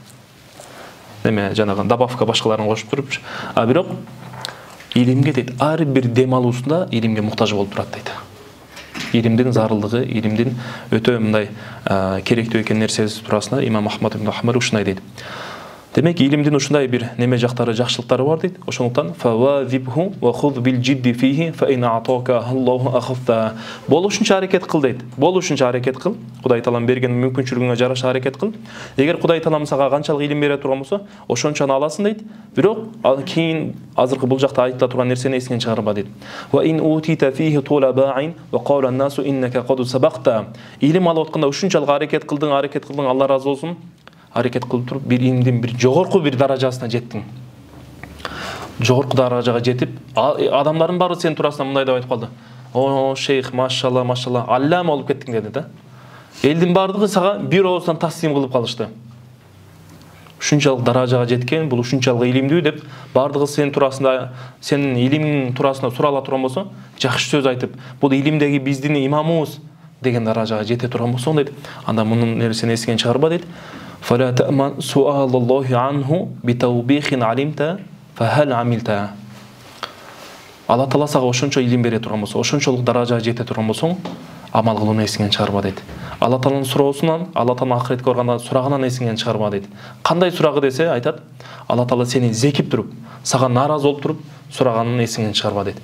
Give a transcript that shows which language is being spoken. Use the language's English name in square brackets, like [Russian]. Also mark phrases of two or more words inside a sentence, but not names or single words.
[Kyrgyz] Неме жанагы добавка башкаларын кошуп турупчу. А бирок илимге дейт, ар бир дем алуусунда илимге муктаж болуп турат дейт. Илимдин зарылдыгы, илимдин өтө мындай керектүү экен нерсеси туурасында имам Ахмад ибн Хамбал ушундай дейт. Демек илимдин ушундай бир неме жактары, жакшылыктары бар дейт. [Arabic] Ошондуктан فواظبه وخذ بالجد فيه فإن أتاك الله أخذت. [Kyrgyz] Болушунча аракет кыл дейт. Болушунча аракет кыл. Кудай Таалам берген мүмкүнчүлүгүңө жараша аракет кыл. Эгер Кудай Таалам сага канчалык илим бере турган болсо, ошончону аласың дейт. Бирок кийин азыркы бул жакта айтыла турган нерсени эсиңен чыгарба дейт. [Arabic] وإن أوتيت فيه طويل باع وقال الناس إنك قد سبقت. [Kyrgyz] Илим алып атканда ушунчалык аракет кылдың, Алла разы болсун. Аракет кылып туруп бир илимдин бир жогорку бир даражасына жеттиң. Жогорку даражага жетип, адамдардын баары сен туурасында мындай деп айтып калды. О, шейх, машалла, машалла, аллам болуп кеттиң деди да. Элдин баардыгы сага бир ооздан таслим кылып калышты. Ушунчалык даражага жеткен, бул ушунчалык илимдүү деп баардыгы сен туурасында, сенин илимиң туурасында сурала турган болсо, жакшы сөз айтып, бул илимдеги биздин имамыбыз деген даражага жете турган болсо, дейт. Анда мунун нерсени эсиңен чыгарба дейт. [Arabic] فلا تأمن سؤال الله عنه بتوبيخ علمت فهل عملت. [Kyrgyz] Алла Таала сага ошончо илим бере турган болсо, ошончолук даражага жете турган болсоң, амал кылууну эсиңен чыгарба дейт. Алла Тааланын суроосунан, Алла Тааланын акыретке барганда сурагынан эсиңен чыгарба дейт. Кандай сурагы десе айтат, Алла Таала сени зекип туруп, сага наразы болуп туруп, сураганын эсиңен чыгарба дейт.